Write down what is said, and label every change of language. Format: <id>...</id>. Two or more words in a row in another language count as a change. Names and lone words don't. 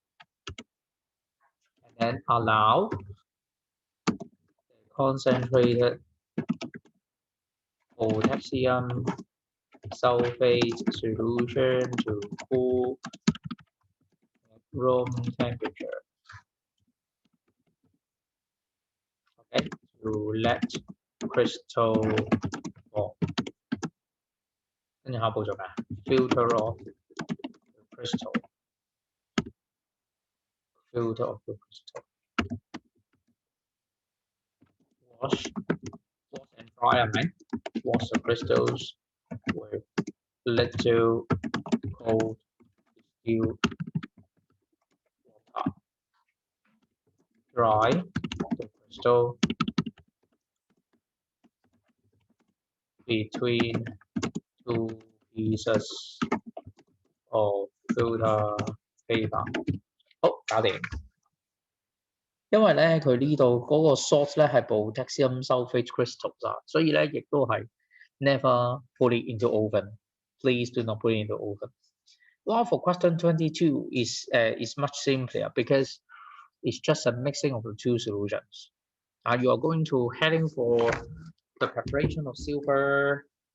<en>and then allow the concentrated potassium sulfate solution to cool at room temperature. Okay, to let crystal form.</en> <yue>跟住下一步做咩</yue> <en>？Filter off the crystal. Filter off the crystal. Wash and dry 係咪 ？Wash the crystals with little cold distilled water. Dry the crystal between two pieces of filter paper。</en> <yue>好，搞掂。因為咧佢呢度嗰個 source 咧係</yue> <en>potassium sulfate crystals</en> <yue>啊，所以咧亦都係</yue> <en>never put it into oven. Please do not put it into oven. Well, for question 22 is much simpler because it's just a mixing of the two solutions. You are going to heading for the preparation of silver.</en>